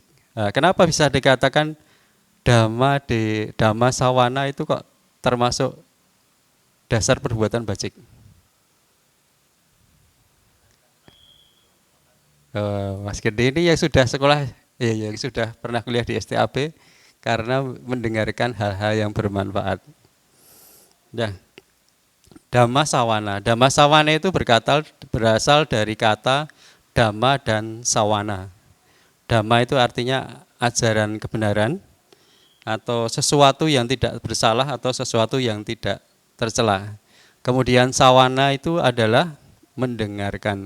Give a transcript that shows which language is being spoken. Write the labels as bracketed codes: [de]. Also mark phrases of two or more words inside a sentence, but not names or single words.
[id] Nah, kenapa bisa dikatakan dhamma sawana itu kok termasuk dasar perbuatan bajik? Mas Gede ini yang sudah sekolah, yang sudah pernah kuliah di STAB karena mendengarkan hal-hal yang bermanfaat. Nah, dhamma sawana. Dhamma sawana itu berasal dari kata dhamma dan sawana. Dhamma itu artinya ajaran kebenaran atau sesuatu yang tidak bersalah atau sesuatu yang tidak tercela. Kemudian sawana itu adalah mendengarkan.